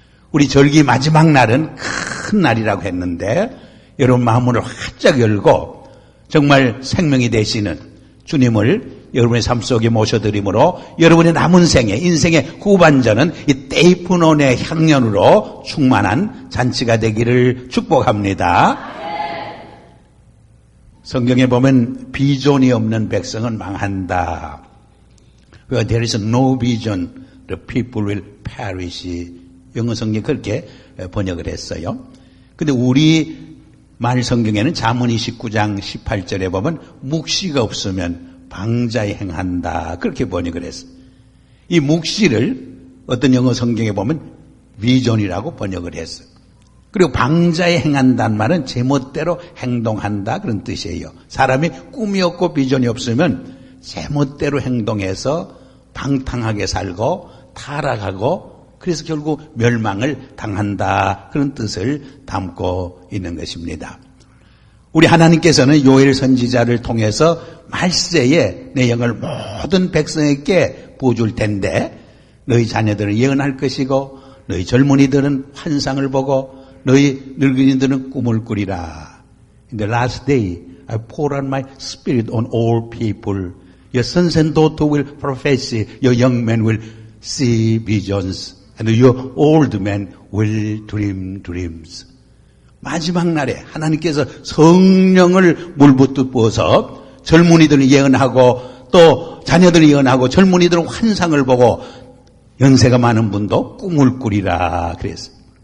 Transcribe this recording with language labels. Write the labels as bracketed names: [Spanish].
[Korean] 우리 절기 마지막 날은 큰 날이라고 했는데 여러분 마음문을 활짝 열고 정말 생명이 되시는 주님을 여러분의 삶 속에 모셔드림으로 여러분의 남은 생애, 인생의 후반전은 이 데이프논의 향연으로 충만한 잔치가 되기를 축복합니다. 성경에 보면 비전이 없는 백성은 망한다. [English] Where there is no vision, the people will perish. [Korean] 영어 성경이 그렇게 번역을 했어요. 근데 우리 말 성경에는 잠언 29장 18절에 보면 묵시가 없으면 방자에 행한다, 그렇게 번역을 했어요. 이 묵시를 어떤 영어 성경에 보면 비전이라고 번역을 했어요. 그리고 방자에 행한다는 말은 제멋대로 행동한다, 그런 뜻이에요. 사람이 꿈이 없고 비전이 없으면 제멋대로 행동해서 방탕하게 살고 타락하고 그래서 결국 멸망을 당한다, 그런 뜻을 담고 있는 것입니다. 우리 하나님께서는 요엘 선지자를 통해서 말세에 내 영을 모든 백성에게 부어줄 텐데 너희 자녀들은 예언할 것이고 너희 젊은이들은 환상을 보고 너희 늙은이들은 꿈을 꾸리라. [English] In the last day I pour out my spirit on all people. Your sons and daughters will prophesy. Your young men will see visions. And your old men will dream dreams. [Korean] 마지막 날에 하나님께서 성령을 물붓듯 부어서 젊은이들은 예언하고 또 자녀들은 예언하고 젊은이들은 환상을 보고 연세가 많은 분도 꿈을 꾸리라 그랬어요.